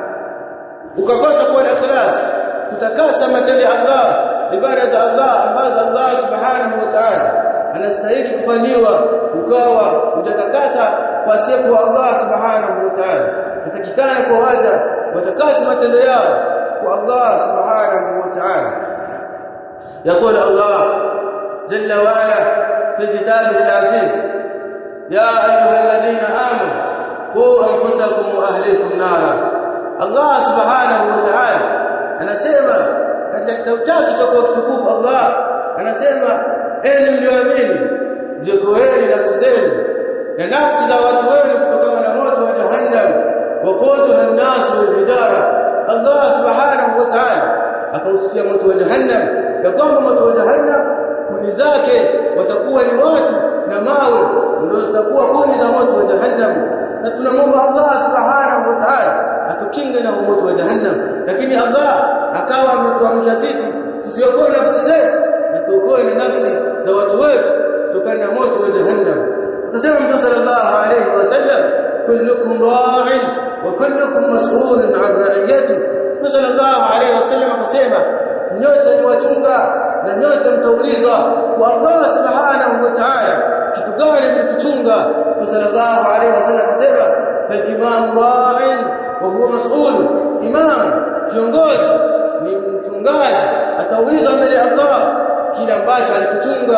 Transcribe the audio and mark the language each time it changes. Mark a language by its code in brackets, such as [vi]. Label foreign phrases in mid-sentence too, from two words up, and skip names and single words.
[sw] Ukakosa kuwa na ikhlas kutakasa matendo ya Allah, ibada za Allah ambazo Allah [ar] سبحانه وتعالى [sw] anastahili kufanyiwa, ukawa hujatakasa kwa siku Allah [ar] سبحانه وتعالى. [sw] Natakikana kwa waja watakasa matendo yao kwa Allah [ar] سبحانه وتعالى. يقول الله جل وعلا في كتابه العزيز: يا أيها الذين آمنوا قوا أنفسكم وأهليكم نارا. [sw] Allah [ar] سبحانه وتعالى [sw] anasema katika kitabu chake cha kutukufu, Allah anasema, enyi mlioamini, ziokoeni nafsi zenu na nafsi za watu wenu kutokana na moto wa jahannam, [ar] وقودها الناس والحجارة. [sw] Allah [ar] سبحانه وتعالى [sw] akahusia moto wa jahannam, ya kwamba moto wa jahannam kuni zake watakuwa ni watu na mawe, ndio zitakuwa kuni za moto wa jahannam. Na tunamwomba Allah [ar] سبحانه وتعالى [sw] atukinge na moto wa jahannam, lakini Allah akawa ametuamsha sisi tusiokoe nafsi zetu na tuokoe na nafsi za watu wetu kutokana na moto wa jahannam. Nasema Mtume [ar] صلى الله عليه وسلم كلكم راع وكلكم مسؤول عن رعيته. [sw] Mtume [ar] صلى الله عليه وسلم [sw] akasema, nyote ni wachunga na nyote mtaulizwa kwa Allah [ar] سبحانه وتعالى [sw] kitu gani mlikichunga. [ar] Mtume صلى الله عليه وسلم akasema, فالإمام راع وهو مسؤول. [sw] Imam, kiongozi, ni mchungaji, ataulizwa mbele ya Allah kile ambacho alikichunga.